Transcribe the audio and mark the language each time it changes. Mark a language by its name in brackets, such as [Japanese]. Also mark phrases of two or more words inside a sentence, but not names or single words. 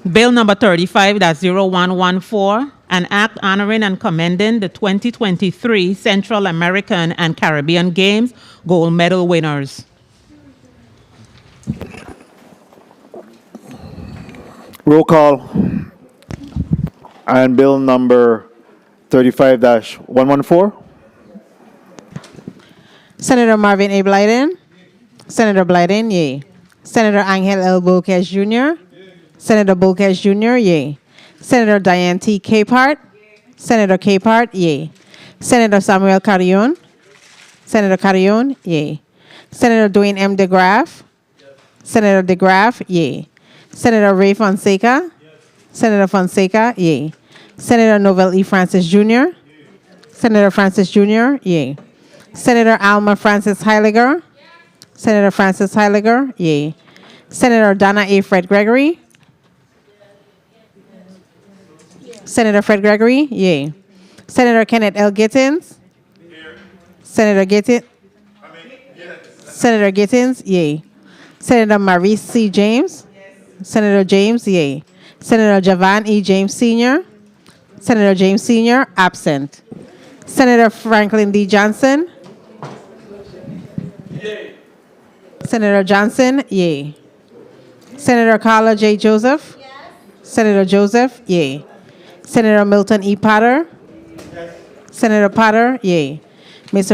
[English] Bill number 35-0114, an act honoring and commending the 2023 Central American and Caribbean Games gold medal winners. Roll call on bill number 35-114. Senator Marvin A. Blyden. Senator Blyden, yay. Senator Angel L. Bolquez Jr. Senator Bolquez Jr., yay. Senator Diane T. Capehart. Senator Capehart, yay. Senator Samuel Carrion. Senator Carrion, yay. Senator Dwayne M. DeGraff. Senator DeGraff, yay. Senator Ray Fonseca. Senator Fonseca, yay. Senator Novell E. Francis Jr. Senator Francis Jr., yay. Senator Alma Francis Heiliger. Senator Francis Heiliger, yay. Senator Donna A. Fred Gregory. Senator Fred Gregory, yay. Senator Kenneth L. Gittins. Senator Gittins. Senator Gittins, yay. Senator Maurice C. James. Senator James, yay. Senator Javan E. James Sr. Senator James Sr., absent. Senator Franklin D. Johnson. Senator Johnson, yay. Senator Carla J. Joseph. Senator Joseph, yay. Senator Milton E. Potter. Senator Potter, yay. Mr.